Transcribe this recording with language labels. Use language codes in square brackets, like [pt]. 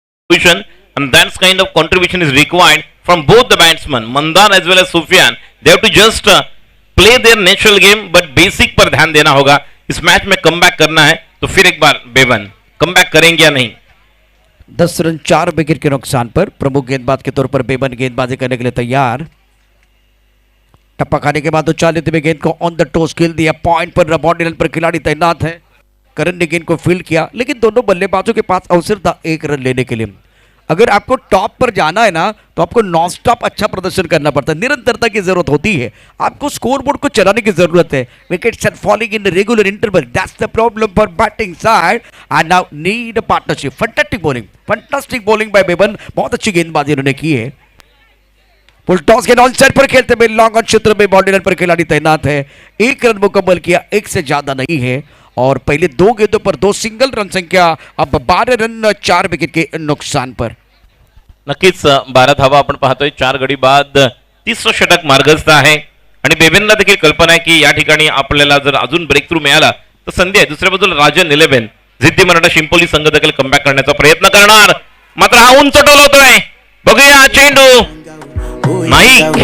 [en] Position, and that kind of contribution is required from both the batsmen, Mandan as well as Sufyan. They have to just play their natural game, but basic [hi] पर ध्यान देना होगा। इस match में comeback करना है तो फिर एक बार बेवन कमबैक करेंगे या नहीं। 10 रन 4 विकेट के नुकसान पर प्रमुख गेंदबाज के तौर पर बेबन गेंदबाजी करने के लिए तैयार। टप्पा खाने के बाद तो चालित में गेंद को ऑन द टोस खेल दिया, पॉइंट पर बॉडी लाइन पर खिलाड़ी तैनात है। करण ने गेंद को फील्ड किया, लेकिन दोनों बल्लेबाजों के पास अवसर था 1 रन लेने के लिए। अगर आपको टॉप पर जाना है ना तो आपको नॉन स्टॉप अच्छा प्रदर्शन करना पड़ता है, निरंतरता की जरूरत होती है, आपको स्कोरबोर्ड को चलाने की जरूरत है। [en] Wickets are falling in regular interval, that's the problem for batting side and now need a partnership. Fantastic bowling by [hi] Bevan, बहुत अच्छी गेंदबाजी उन्होंने की है। फुल टॉस के ऑन साइड पर खेलते हुए लॉन्ग ऑन क्षेत्र में बॉडी लाइन पर खिलाड़ी तैनात है। 1 रन मुकम्मल किया, 1 से ज्यादा नहीं है और पहले 2 गेंदों पर 2 सिंगल, रन संख्या अब 12 रन 4 विकेट के नुकसान पर। [mr] नक्कीच 12 धावा आपण पाहतोय, 4 गडी बाद 30 षटक मार्गस्थ आहे आणि बेबेनला देखील कल्पना आहे की या ठिकाणी आपल्याला जर अजून ब्रेक थ्रू मिळाला तर संधी आहे। दुसऱ्या बाजूला राजन 11 जिद्दी मराठा शिंपोली संघ देखील कमबॅक करण्याचा प्रयत्न करणार, मात्र हा उंच टोलवतोय, बघूया चेंडू नाही।